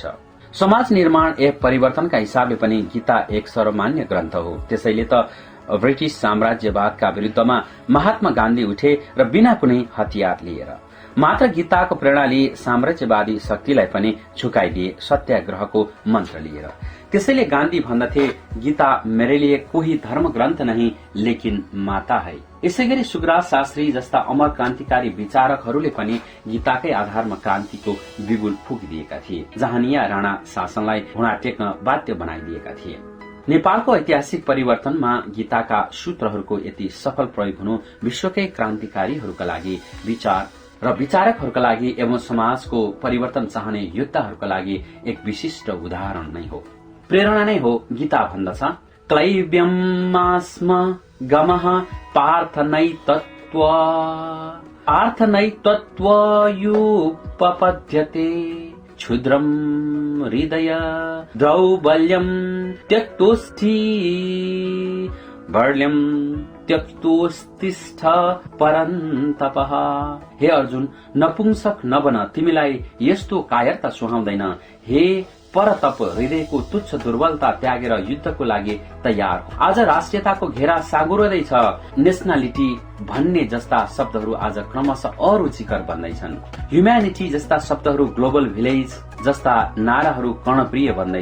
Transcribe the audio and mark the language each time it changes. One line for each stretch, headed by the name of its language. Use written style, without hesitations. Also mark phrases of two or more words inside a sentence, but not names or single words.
Nepali: समाज निर्माण एवं परिवर्तनका हिसाबले पनि गीता एक सर्वमान्य ग्रन्थ हो। त्यसैले त ब्रिटिश साम्राज्यवादका विरुद्धमा महात्मा गान्धी उठे र बिना कुनै हतियार लिएर मात्र गीताको प्रेरणाले साम्राज्यवादी शक्तिलाई पनि झुकाइदिए सत्याग्रहको मन्त्र लिएर। त्यसैले गान्धी भन्दथे
Hindi: गीता मेरे लिए कोही धर्म ग्रन्थ नहीं लेकिन माता है।
Nepali: यसैगरी सुखराज शास्त्री जस्ता अमर क्रान्तिकारी विचारकहरूले पनि गीताकै आधारमा क्रान्तिको बिगुल फुकिदिएका थिए। जहानिया राणा शासनलाई घुँडा टेक्न बाध्य बनाइदिएका थिए। नेपालको ऐतिहासिक परिवर्तनमा गीताका सूत्रहरूको यति सफल प्रयोग हुनु विश्वकै क्रान्तिकारीहरूका लागि विचार र विचारकहरूका लागि एवं समाजको परिवर्तन चाहने योद्धाहरूका लागि एक विशिष्ट उदाहरण नै हो, प्रेरणा नै हो।
Sanskrit: गीता भन्दछ क्लैव्यमास्म गमः पार्थनैतत्त्वयुपपद्यते क्षुद्रं हृदय दौर्बल्यं त्यक्तोस्ति बर्ल्यं त्यक्तोस्तिष्ठ परन्तपः।
Nepali: हे अर्जुन नपुंसक नबन, तिमीलाई यस्तो कायरता सुहाउँदैन। हे परतप हृदयको तुच्छ दुर्बलता त्यागेर युद्धको लागि तयार हो। आज राष्ट्रियताको घेरा साँगुरोदैछ। नेशनलिटी भन्ने जस्ता शब्दहरू आज क्रमशः अरुचिकर बन्दैछन्। ह्युम्यानिटी जस्ता शब्दहरू
English: global village
Nepali: जस्ता नाराहरू कर्णप्रिय बन्दैछन्।